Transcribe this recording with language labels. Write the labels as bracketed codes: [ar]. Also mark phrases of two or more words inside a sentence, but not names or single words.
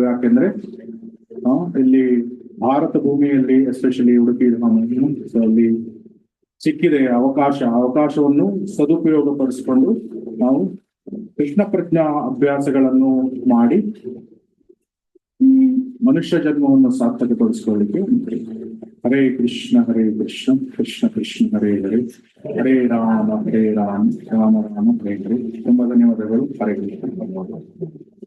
[kn] ಯಾಕೆಂದ್ರೆ ಇಲ್ಲಿ ಭಾರತ ಭೂಮಿಯಲ್ಲಿ ಎಸ್ಪೆಷಲಿ ಉಡುಪಿ ಅಲ್ಲಿ ಸಿಕ್ಕಿದೆ ಅವಕಾಶವನ್ನು ಸದುಪಯೋಗ ಪಡಿಸಿಕೊಂಡು ನಾವು ಕೃಷ್ಣ ಪ್ರಜ್ಞಾ ಅಭ್ಯಾಸಗಳನ್ನು ಮಾಡಿ ಮನುಷ್ಯ ಜನ್ಮವನ್ನು ಸಾರ್ಥಕಪಡಿಸಿಕೊಳ್ಳಿಕ್ಕೆ. [sa] ಹರೇ ಕೃಷ್ಣ ಕೃಷ್ಣ ಕೃಷ್ಣ ಹರೇ ಹರೇ, ಹರೇ ರಾಮ ರಾಮ ರಾಮ ಹರೇ ಹರೇ. [kn] ತುಂಬಾ ಧನ್ಯವಾದಗಳು. [sa] ಹರೇ ಕೃಷ್ಣ.